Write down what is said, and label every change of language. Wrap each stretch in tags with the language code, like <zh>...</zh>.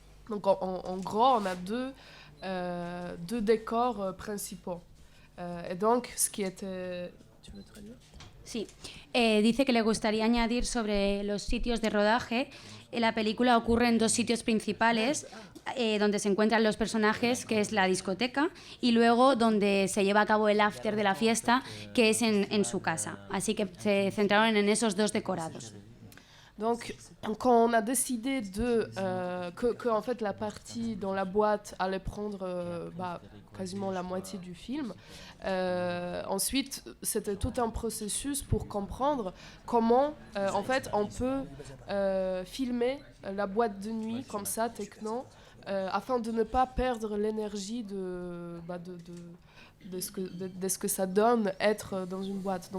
<fr>Donc en gros, on a deux décors principaux. Et donc, ce qui était... ¿Tu veux traduire?</fr> <es>Sí, dice que le gustaría añadir sobre los sitios de rodaje. La película ocurre en 2 sitios principales, donde se encuentran los personajes, que es la discoteca, y luego donde se lleva a cabo el after de la fiesta, que es en su casa. Así que se centraron en esos 2 decorados.</es> <fr>Donc, quand on a décidé que en fait, la partie dans la boîte allait prendre quasiment la moitié du film, ensuite, c'était tout un processus pour comprendre comment en fait, on peut filmer la boîte de nuit comme ça, techno, afin de ne pas perdre l'énergie de ce que ça donne être dans une boîte.</fr>